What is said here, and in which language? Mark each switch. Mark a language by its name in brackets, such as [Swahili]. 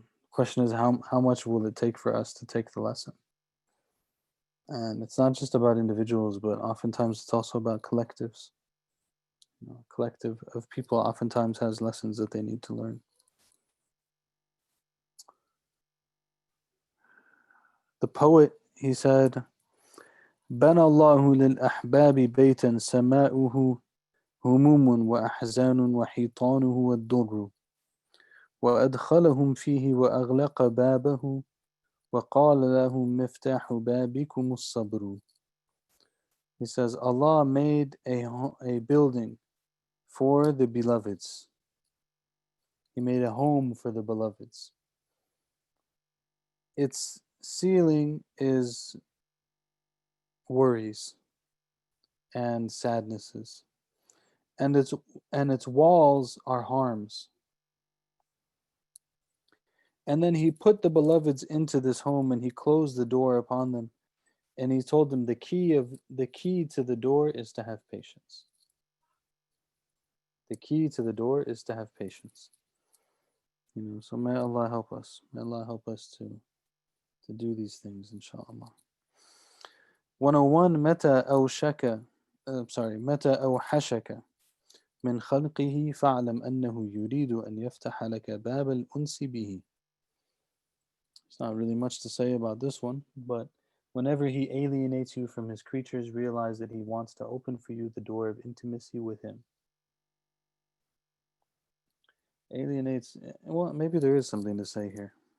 [English] Question is how much will it take for us to take the lesson? And it's not just about individuals, but oftentimes it's also about collectives. Collective of people oftentimes has lessons that they need to learn. The poet, he said, [Arabic] بنى الله للأحباب بيتا سماؤه هموم وأحزان وحيطانه والضر وأدخلهم فيه وأغلق بابه وقال لهم مفتاح بابكم الصبر. [English] He says, Allah made a building for the beloveds, He made a home for the beloveds. Its ceiling is worries and sadnesses, and its walls are harms. And then he put the beloveds into this home, and he closed the door upon them, and he told them the key to the door is to have patience. The key to the door is to have patience. So may Allah help us. May Allah help us to do these things, inshallah. [Arabic] 101 متى أوشك متى أوحشك من خلقه فاعلم أنه يريد أن يفتح لك باب الأنس به. [English] It's not really much to say about this one, but whenever he alienates you from his creatures, realize that he wants to open for you the door of intimacy with him. Alienates, well, maybe there is something to say here.